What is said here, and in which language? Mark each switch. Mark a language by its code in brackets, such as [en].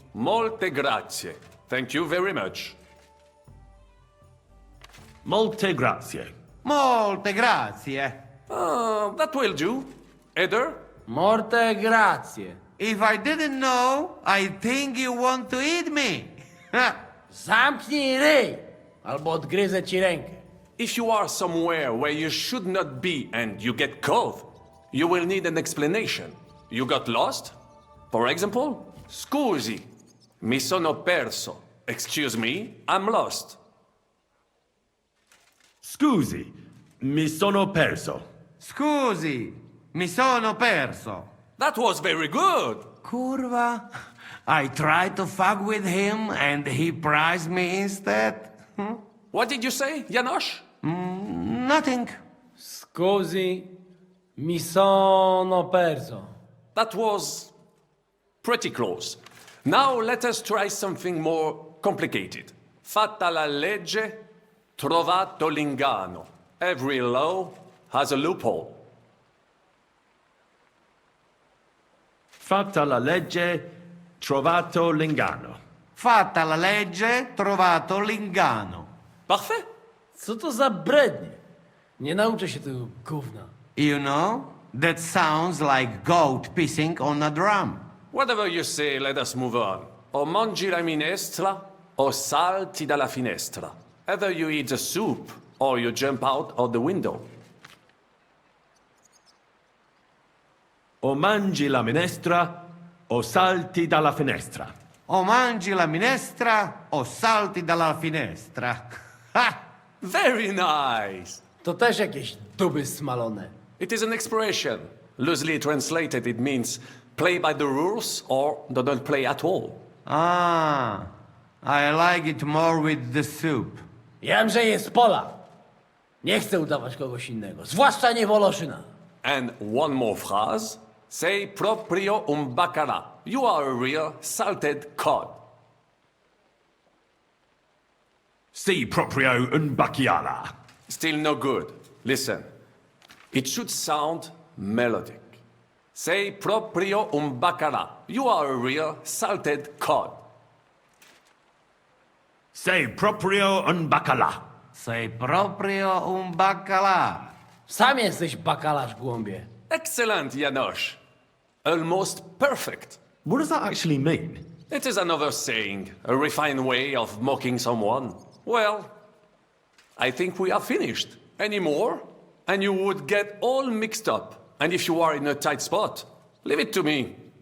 [it] Molte grazie. [en] Thank you very much. [it] Molte grazie. Molte grazie. [en] That will do. Eder? [it] Molte grazie. [en] If I didn't know, I think you want to eat me. [pl] Zamknij ryj, albo odgryzę ci rękę. [en] If you are somewhere where you should not be and you get cold, you will need an explanation. You got lost? For example, [it] scusi, mi sono perso. [en] Excuse me, I'm lost. [it] Scusi, mi sono perso. Scusi, mi sono perso. [en] That was very good. [it] Curva. [en] I tried to fuck with him and he prized me instead. What did you say, Janosch? Nothing. [it] Scusi, mi sono perso. [en] That was pretty close. Now let us try something more complicated. [it] Fatta la legge, trovato l'inganno. [en] Every law has a loophole. [it] Fatta la legge, trovato l'inganno. Fatta la legge, trovato l'inganno. [fr] Parfait. [pl] Co to za brednie? Nie nauczę się tego gówna. [en] You know, that sounds like goat pissing on a drum. Whatever you say, let us move on. [it] O mangi la minestra, o salti dalla finestra. [en] Either you eat the soup, or you jump out of the window. [it] O mangi la minestra, o salti dalla finestra. O mangi la minestra, o salti dalla finestra. Ha! [en] Very nice. [pl] To też jakieś duby smalone. [en] It is an expression. Loosely translated, it means play by the rules or do not play at all. Ah, I like it more with the soup. [pl] Wiem, że jest Pola. Nie chcę udawać kogoś innego, zwłaszcza nie Woloszyna. [en] And one more phrase. [it] Sei proprio un baccara. [en] You are a real salted cod. [it] Si proprio un bacchiara. [en] Still no good. Listen. It should sound melodic. [it] Sei proprio un baccara. [en] You are a real salted cod. [it] Sei proprio un baccalà. Sei proprio un baccalà. [pl] Sam jesteś bakalarz, głąbie. [en] Excellent, Janosch. Almost perfect. What does that actually mean? It is another saying, a refined way of mocking someone. Well, I think we are finished. Any more? And you would get all mixed up. And if you are in a tight spot, leave it to me.